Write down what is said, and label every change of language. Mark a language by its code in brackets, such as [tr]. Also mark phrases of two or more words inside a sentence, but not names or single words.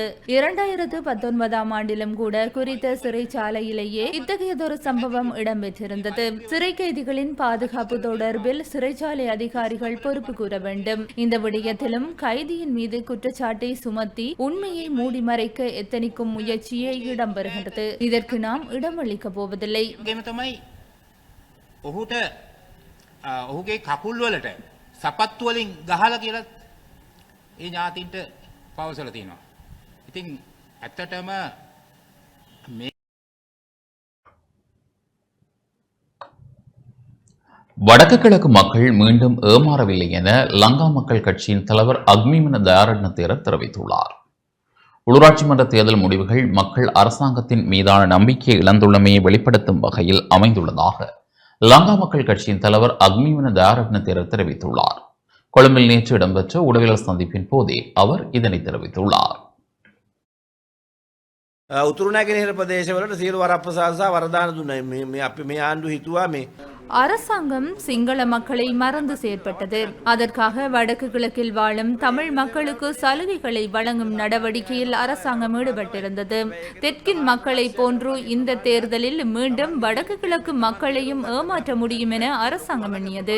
[ta] 2019 ஆண்டிலும் கூட குறித்த சிறைச்சாலையிலேயே இத்தகையதொரு சம்பவம் இடம்பெற்றிருந்தது. சிறை கைதிகளின் பாதுகாப்பு தொடர்பில் சிறைச்சாலை அதிகாரிகள் பொறுப்பு கூற வேண்டும். இந்த விடயத்திலும் கைதியின் மீது குற்றச்சாட்டை சுமத்தி உண்மையை மூடி மறைக்க எத்தனிக்கும் முயற்சியே இடம்பெறுகின்றது. இதற்கு நாம் இடமளிக்க போவதில்லை. [si] ඔහුගේ කකුල් වලට සපත්තු වලින් ගහලා කියලා ඒ ඥාතින්ට පවසලා තියෙනවා. ඉතින් ඇත්තටම මේ [ta] வடக்கு கிழக்கு மக்கள் மீண்டும் ஏமாறவில்லை என லங்கா மக்கள் கட்சியின் தலைவர் அக்மிமன தயாரட்ன தேரர் தெரிவித்துள்ளார். உள்ளூராட்சி மன்ற தேர்தல் முடிவுகள் மக்கள் அரசாங்கத்தின் மீதான நம்பிக்கையை இழந்துள்ளமையை வெளிப்படுத்தும் வகையில் அமைந்துள்ளதாக லங்கா மக்கள் கட்சியின் தலைவர் அக்மிமன தயாரட்ன தேரர் தெரிவித்துள்ளார். கொழும்பில் நேற்று இடம்பெற்ற ஊடகவியலாளர் சந்திப்பின் போதே அவர் இதனை தெரிவித்துள்ளார். [si] උතුරු නැගෙනහිර ප්‍රදේශවලට සියලු වරප්‍රසාද සහ වරදාන දුන්නා. මේ අපි මේ ආණ්ඩුව හිතුවා මේ [ta] அரசாங்கம் சிங்கள மக்களை மறந்து செயற்பட்டது. அதற்காக வடக்கு கிழக்கில் வாழும் தமிழ் மக்களுக்கு சலுகைகளை வழங்கும் நடவடிக்கையில் அரசாங்கம் ஈடுபட்டிருந்தது. தெற்கின் மக்களை போன்று இந்த தேர்தலில் மீண்டும் வடக்கு கிழக்கு மக்களையும் ஏமாற்ற முடியும் என அரசாங்கம் எண்ணியது.